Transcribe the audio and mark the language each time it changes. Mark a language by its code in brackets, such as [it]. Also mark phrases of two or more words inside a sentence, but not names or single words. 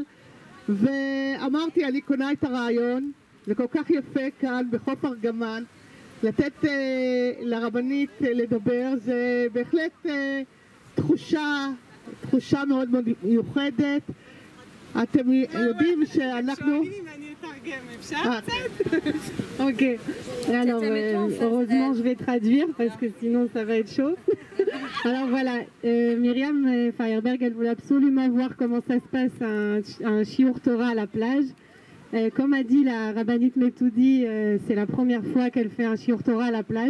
[he] ואמרתי, אני קונה את הרעיון, זה כל כך יפה כאן בחוף ארגמן, לתת לרבנית לדבר, זה בהחלט תחושה מאוד מאוד מיוחדת. אתם יודעים שאנחנו... [fr] Ok. Alors, heureusement, je vais traduire parce que sinon ça va être chaud. Alors voilà, Myriam Feierberg, elle voulait absolument voir comment ça se passe un [he] שיעור תורה [fr] à la plage. Comme a dit la rabbinite Metoudi, c'est la première fois qu'elle fait un [he] שיעור תורה [fr] à la plage.